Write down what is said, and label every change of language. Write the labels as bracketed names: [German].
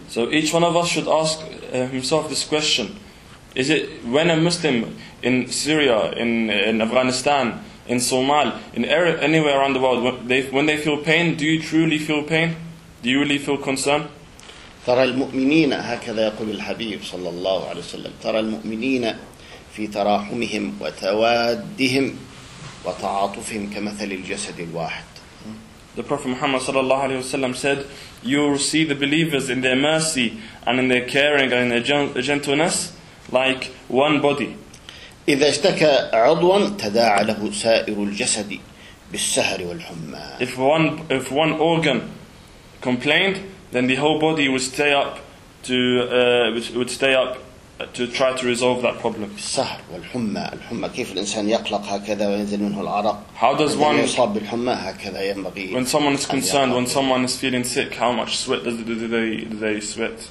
[English] So each one of us should ask himself this question: is it when a Muslim in Syria, in Afghanistan, in Somal, in anywhere around the world, when they feel pain, do you truly feel pain? Do you really feel concern? [Arabic] ترى المؤمنين، هكذا يقول الحبيب صلى الله عليه وسلم، ترى المؤمنين في تراحمهم وتوادهم وتعاطفهم كمثل الجسد الواحد. [English] The Prophet Muhammad sallallahu alaihi wasallam said, "You will see the believers in their mercy and in their caring and in their gentleness like one body." [Arabic] إذا اشتكى عضوا تداعى له سائر الجسد بالسهر والحمى. [English] If one organ complained, then the whole body would stay up to try to resolve that problem. [Arabic] السهر والحمى. الحمى كيف الإنسان يقلق هكذا وينزل منه العرق. [English] How does one [Arabic] يصاب بالحمى هكذا ينبغي. [English] When someone is concerned, when someone is feeling sick, how much sweat do they sweat?